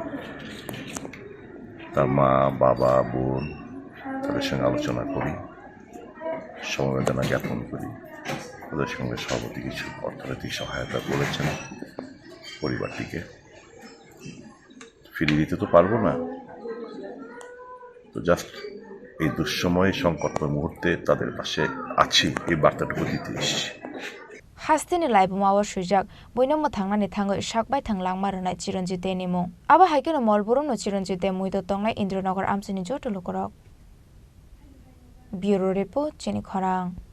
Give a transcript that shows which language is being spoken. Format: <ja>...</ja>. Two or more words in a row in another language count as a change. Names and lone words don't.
<bn>তার মা বাবা বোন তাদের সঙ্গে আলোচনা করি সমবেদনা জ্ঞাপন করি প্রদেশ কংগ্রেস সভাপতি কিছু অর্থনৈতিক সহায়তা করেছেন পরিবারটিকে ফিরিয়ে দিতে তো পারবো না তো জাস্ট এই দুঃসময়ে সংকটময় মুহূর্তে তাদের পাশে আছি এই বার্তাটুকু দিতে এসেছি</bn> <brx>हास्तिनि लाइबुमावा सुजाक बयनमो थांनानै थाङै साकबाय थांलां मारनाय चिरन्जित देनि मुं आबा हाइकेनो मलबुरमनो चिरन्जित दे मुइदो तंनाय इन्द्रनगर आमसिनि जटुलु करक ब्युरो रिपोर्ट चिनि खरां</brx>